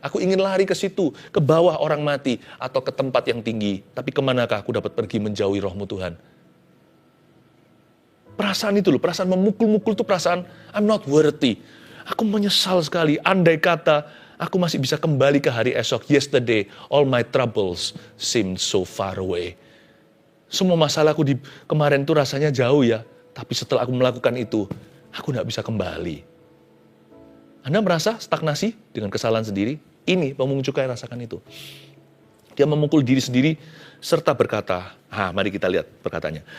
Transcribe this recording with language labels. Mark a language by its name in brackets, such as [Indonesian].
[Indonesian] Aku ingin lari ke situ, ke bawah orang mati, atau ke tempat yang tinggi. Tapi kemanakah aku dapat pergi menjauhi rohmu Tuhan? Perasaan itu loh, perasaan memukul-mukul itu perasaan [English] I'm not worthy. [Indonesian] Aku menyesal sekali, andai kata aku masih bisa kembali ke hari esok. [English] Yesterday, all my troubles seemed so far away. [Indonesian] Semua masalahku di kemarin itu rasanya jauh ya. Tapi setelah aku melakukan itu, aku tidak bisa kembali. Anda merasa stagnasi dengan kesalahan sendiri? Ini pemungut cukai rasakan itu. Dia memukul diri sendiri serta berkata, mari kita lihat perkataannya.